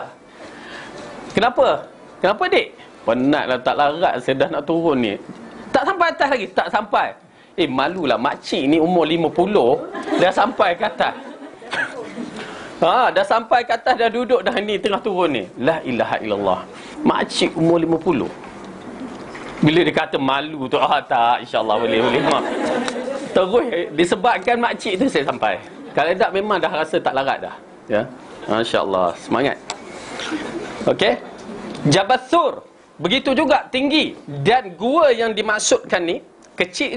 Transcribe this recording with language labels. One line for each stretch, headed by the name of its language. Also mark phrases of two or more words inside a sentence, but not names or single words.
Malay: Kenapa, dik? Penatlah, tak larat, saya dah nak turun ni. Tak sampai atas lagi, tak sampai. Malulah, makcik ni umur 50 dah sampai ke atas. Dah sampai ke atas, dah duduk dah ni, tengah turun ni.
Arabic: لا إله إلا الله.
Malay: Makcik umur 50. Bila dia kata malu tu, tak, insyaAllah boleh. Terus disebabkan makcik tu saya sampai. Kalau tak memang dah rasa tak larat dah. Ya, masya-Allah, semangat. Okey. Jabal Thur begitu juga tinggi, dan gua yang dimaksudkan ni kecil je.